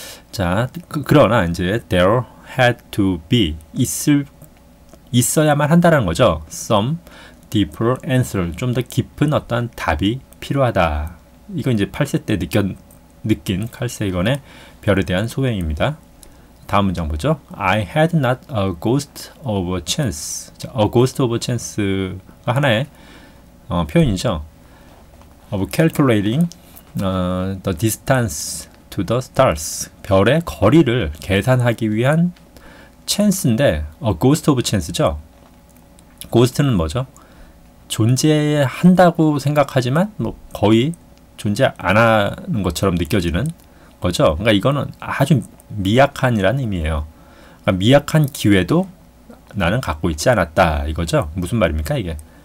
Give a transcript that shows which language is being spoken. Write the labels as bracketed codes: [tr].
[ko] 자, 그러나 이제 [en] there had to be [ko] 있어야만 한다는 거죠. [en] some deeper answer, [ko] 좀 더 깊은 어떤 답이 필요하다. 이거 이제 8세 때 느낀 칼 세이건의 별에 대한 소회입니다. 다음 문장 보죠. [en] I had not a ghost of a chance. [ko] 자, [en] a ghost of a chance [ko] 가 하나의 표현이죠. [en] of calculating the distance to the stars. [ko] 별의 거리를 계산하기 위한 chance인데 [en] a ghost of chance [ko] 죠. ghost는 뭐죠? 존재한다고 생각하지만 뭐 거의 존재 안 하는 것처럼 느껴지는 거죠. 그러니까 이거는 아주 미약한이라는 의미예요. 그러니까 미약한 기회도 나는 갖고 있지 않았다 이거죠. 무슨 말입니까 이게?